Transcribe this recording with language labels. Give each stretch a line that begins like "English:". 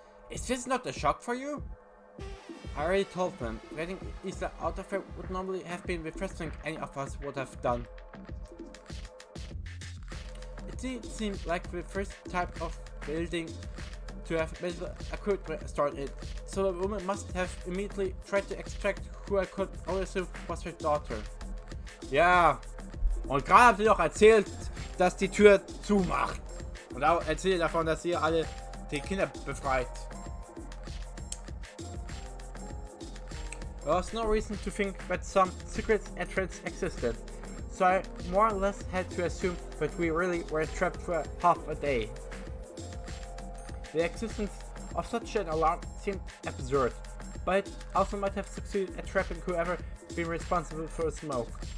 English: Is this not a shock for you? I already told them, getting Isla out of here would normally have been the first thing any of us would have done. It seemed like the first type of building to have medical equipment stored in it, so the woman must have immediately tried to extract who I could only assume was her daughter.
German: Ja, und gerade habt ihr doch erzählt, dass die Tür zumacht. Und auch erzählt davon, dass ihr alle die Kinder befreit.
English: There was no reason to think that some secret entrance existed, so I more or less had to assume that we really were trapped for half a day. The existence of such an alarm seemed absurd, but it also might have succeeded at trapping whoever been responsible for the smoke.